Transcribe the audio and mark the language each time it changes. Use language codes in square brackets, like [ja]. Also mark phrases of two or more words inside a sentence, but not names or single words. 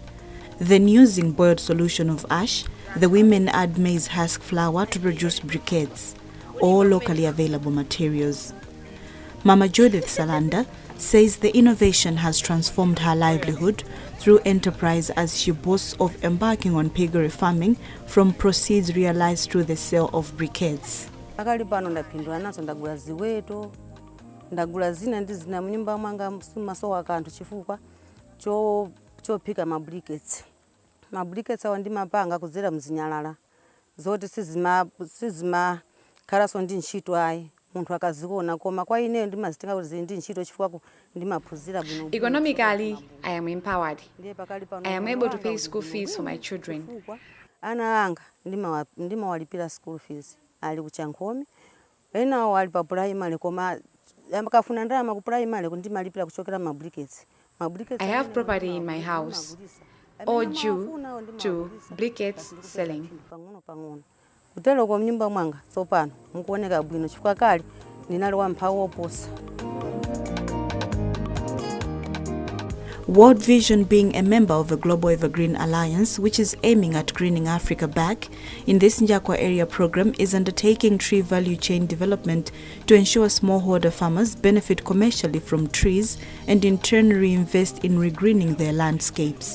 [en] Then, using boiled solution of ash, the women add maize husk flour to produce briquettes, all locally available materials. Mama Judith Salanda says the innovation has transformed her livelihood through enterprise, as she boasts of embarking on piggery farming from proceeds realized through the sale of briquettes. [ny] Ndagula zina ndi zina munyumba mwanga masowa kantu chifukwa chopika mabriquettes awa ndi mapanga kuzera mzinyalala zoti sizima khalaso ndi ntchito ayi munthu akaziona koma kwa ineyo ndimazitenga kuti ndi ntchito chifukwa ndimaphunzira bwino. [en] Economically, I am empowered. I am able to pay school fees for my children. [ny] Ana anga ndimawalipira [en] school fees [ny] ali kuchankhomi ena wali pa primary koma [en] I have property in my house, all due to briquettes selling. World Vision, being a member of the Global Evergreen Alliance, which is aiming at greening Africa back, in this Njakwa area program is undertaking tree value chain development to ensure smallholder farmers benefit commercially from trees and in turn reinvest in regreening their landscapes.